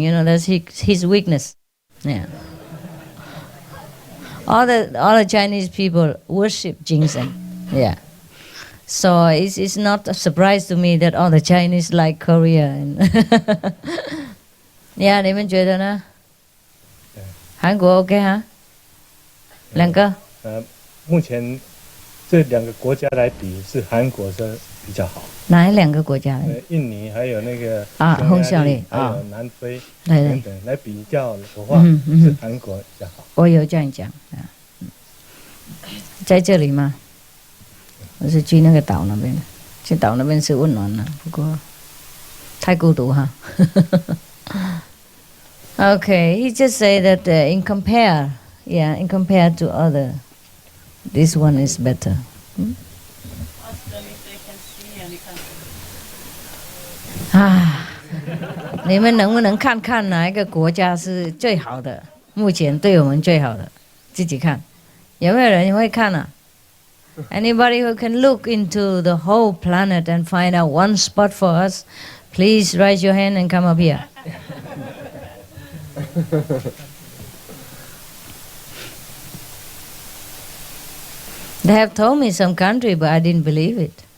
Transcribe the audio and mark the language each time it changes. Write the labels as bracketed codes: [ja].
[en] You know, that's his weakness. Yeah. All the Chinese people worship ginseng. Yeah. So it's not a surprise to me that all the Chinese like Korea. And yeah, [zh] 你们觉得呢？韩国 OK 哈？两个？目前这两个国家来比，是韩国是比较好。哪两个国家？印尼还有那个匈牙利，还有南非对等等来比较的话，是韩国比较好。我有这样讲啊，在这里吗？我是去那个岛那边，去岛那边是温暖了，不过太孤独哈。 [en] Okay, he just say that in compare to other, this one is better. Ask them if they can see any country. [zh] 啊，你们能不能看看哪一个国家是最好的？目前对我们最好的，自己看，有没有人会看啊？ [en] Anybody who can look into the whole planet and find out one spot for us, please raise your hand and come up here. They have told me some country, but I didn't believe it.